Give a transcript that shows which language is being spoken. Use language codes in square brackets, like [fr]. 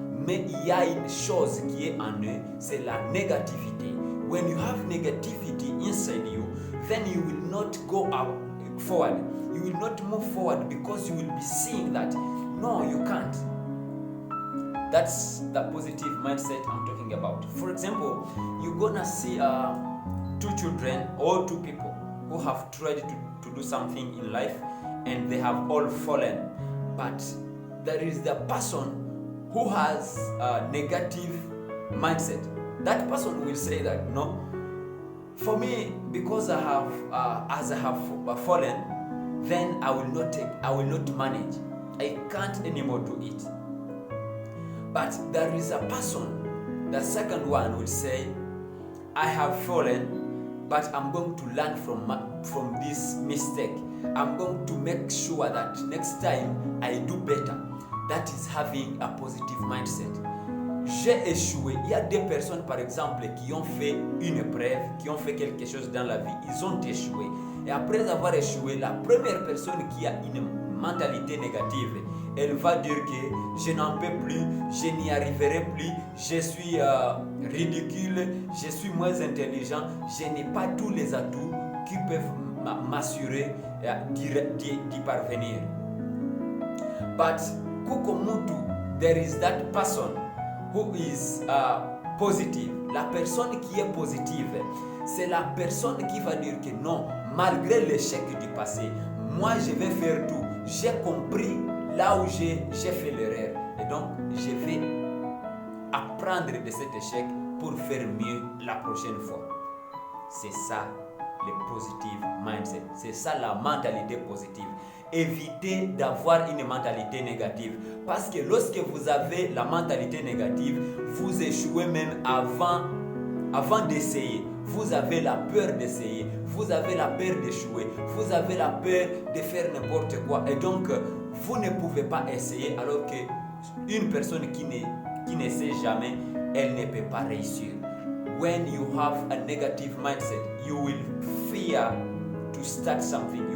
[fr] Mais il y a une chose qui est en eux, c'est la négativité. [en] When you have negativity inside you, then you will not go forward. You will not move forward because you will be seeing that, no, you can't. That's the positive mindset I'm talking about. For example, you're gonna see two children or two people who have tried to do something in life and they have all fallen. But there is the person who has a negative mindset. That person will say that, no, for me, because I have fallen, then I will not manage. I can't anymore do it. But there is a person, the second one will say, I have fallen, but I'm going to learn from this mistake. I'm going to make sure that next time I do better. That is having a positive mindset. [fr] J'ai échoué. Il y a des personnes, par exemple, qui ont fait une épreuve, qui ont fait quelque chose dans la vie. Ils ont échoué. Et après avoir échoué, la première personne qui a une mentalité négative, elle va dire que je n'en peux plus, je n'y arriverai plus, je suis ridicule, je suis moins intelligent, je n'ai pas tous les atouts qui peuvent m'assurer d'y parvenir. But kukomutu, there is that person who is positive. La personne qui est positive, c'est la personne qui va dire que non, malgré l'échec du passé, moi je vais faire tout. J'ai compris là où j'ai fait l'erreur. Et donc, je vais apprendre de cet échec pour faire mieux la prochaine fois. C'est ça le [en] positive mindset. [fr] C'est ça la mentalité positive. Évitez d'avoir une mentalité négative. Parce que lorsque vous avez la mentalité négative, vous échouez même avant d'essayer. Vous avez la peur d'essayer. Vous avez la peur d'échouer. Vous avez la peur de faire n'importe quoi. Et donc, vous ne pouvez pas essayer alors qu'une personne qui n'essaie jamais, elle ne peut pas réussir. [en] When you have a negative mindset, you will fear to start something.